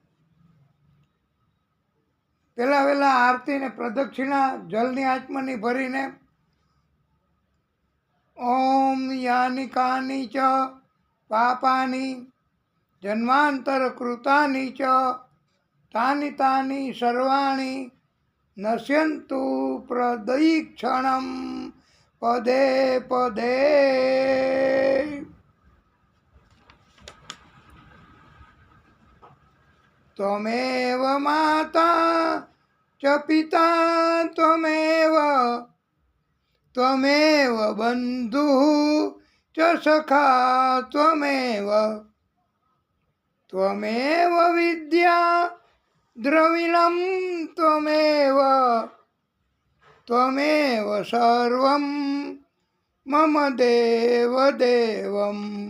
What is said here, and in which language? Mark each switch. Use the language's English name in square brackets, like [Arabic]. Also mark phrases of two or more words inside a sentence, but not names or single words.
[Gujarati] પહેલાં આરતીને પ્રદક્ષિણા જલની આચમની ભરીને [Sanskrit] ओम यानी कानी च पापानी जन्मांतर कृतानी च तानी तानी सर्वाणी नश्यंतु प्रदयिक्षणम पदे पदे. त्वमेव माता च पिता त्वमेव त्वमेव बन्धुः च सखा त्वमेव त्वमेव विद्या द्रविणं त्वमेव त्वमेव सर्वं मम देव देवम्.